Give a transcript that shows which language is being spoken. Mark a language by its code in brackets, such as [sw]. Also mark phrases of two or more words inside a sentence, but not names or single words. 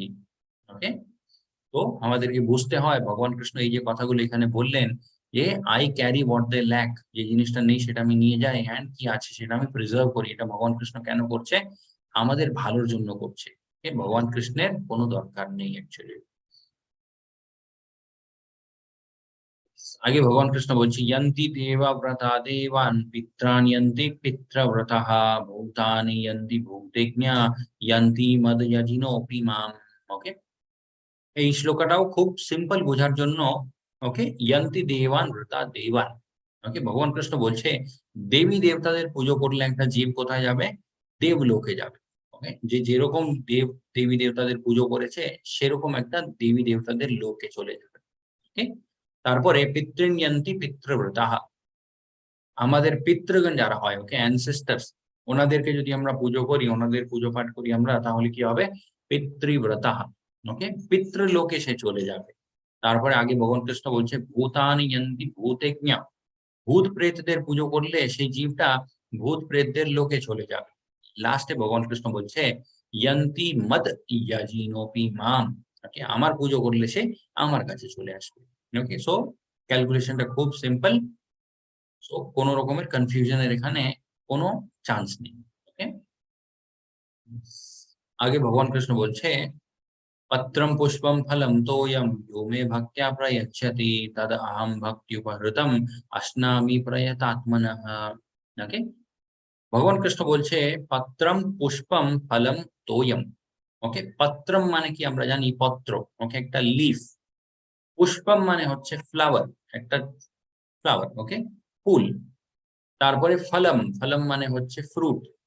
[bn] ওকে, তো আমাদেরকে বুঝতে হয় ভগবান কৃষ্ণ এই যে কথাগুলো এখানে বললেন যে [en] I carry what they lack, [bn] যে জিনিসটা নেই সেটা আমি নিয়ে যাই, এন্ড কি আছে সেটা আমি প্রিজার্ভ করি। এটা ভগবান কৃষ্ণ কেন করছে? আমাদের ভালোর জন্য করছে। ভগবান কৃষ্ণের কোনো দরকার নেই অ্যাকচুয়ালি। আগে ভগবান কৃষ্ণ বলছি [sa] यन्ति देवव्रता देवान् पित्रान् यन्ति पितृव्रतः भूतानि यन्ति भूतज्ञा यन्ति मदयजिनोऽपि माम्। [bn] ওকে, এই শ্লোকটাও খুব সিম্পল বোঝার জন্য। ওকে, [sa] यन्ति देवान् व्रता देवान्। [bn] ওকে, ভগবান কৃষ্ণ বলছে দেবী দেবতাদের পুজো করলে একটা জীব কোথায় যাবে? দেবলোকে যাবে। ওকে, যে যেরকম দেবী দেবতাদের পুজো করেছে সেরকম একটা দেবী দেবতাদের লোকে চলে যাবে। ওকে, তারপরে [sa] পিতৃন यन्ति পিতৃব্রতাঃ, [bn] আমাদের পিতৃগণ যারা হয়, ওকে, অ্যানসেস্টার্স, ওনাদেরকে যদি আমরা পুজো করি, ওনাদের পুজো পাঠ করি আমরা, তাহলে কি হবে? পিতৃব্রতাঃ। ওকে, পিতৃলোকে সে চলে যাবে। তারপরে আগে ভগবান কৃষ্ণ বলছে [sa] ভূতানি यन्ति ভূতজ্ঞা, [bn] ভূত প্রেতদের পুজো করলে সেই জীবটা ভূত প্রেতদের লোকে চলে যাবে। লাস্টে ভগবান কৃষ্ণ বলছে [sa] यन्ति मद यजिनोऽपि माम्। [bn] ওকে, আমার পুজো করলে সে আমার কাছে চলে আসবে। ওকে, সো ক্যালকুলেশনটা খুব সিম্পল। সো কোনো রকমের কনফিউশনের এখানে কোনো চান্স নেই। [sa] ওকে, [bn] আগে ভগবান কৃষ্ণ বলছে [sa] पत्रं पुष्पं फलं तोयं यो मे भक्त्या प्रयच्छति तद अहं भक्त्युपहृतम् अश्नामि प्रयतात्मनः। [bn] ओके, ভগবান কৃষ্ণ বলছে [sa] পত্রম পুষ্পম ফলম তোয়ম। [bn] ওকে, পত্রম মানে কি আমরা জানি পত্র, ওকে, একটা লিফ। পুষ্পম মানে হচ্ছে ফ্লাওয়ার, একটা ফ্লাওয়ার, ওকে, ফুল। তারপরে ফলম, ফলম মানে হচ্ছে ফ্রুট।